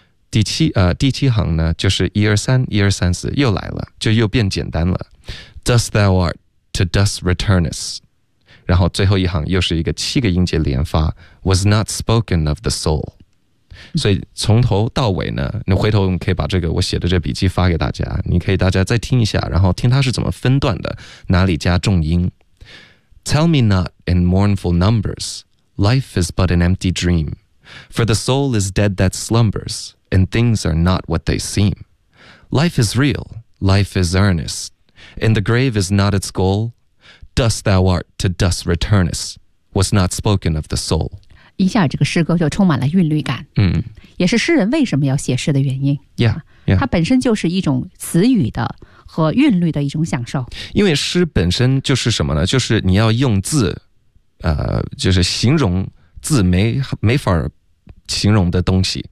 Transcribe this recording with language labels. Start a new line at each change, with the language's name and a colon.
Chinese: 第七行呢就是一二三一二三四又来了，就又变简单了，
English: Dust thou art to dust returnest。
Chinese: 然后最后一行又是一个七个音节连发 ，
English: was not spoken of the soul。
Chinese: 所以从头到尾呢，你回头可以把这个我写的这笔记发给大家，你可以大家再听一下，然后听它是怎么分段的，哪里加重音。
English: Tell me not in mournful numbers, life is but an empty dream, for the soul is dead that slumbers, and things are not what they seem. Life is real, life is earnest, and the grave is not its goal. Dust thou art to dust returnest, was not spoken of the soul.
Chinese: 一下这个诗歌就充满了韵律感，也是诗人为什么要写诗的原因。
English: Yeah, yeah.
Chinese: 它本身就是一种词语的和韵律的一种享受。因为诗本身就是什么呢？就是你要用字，就是形容字没法形容的东西。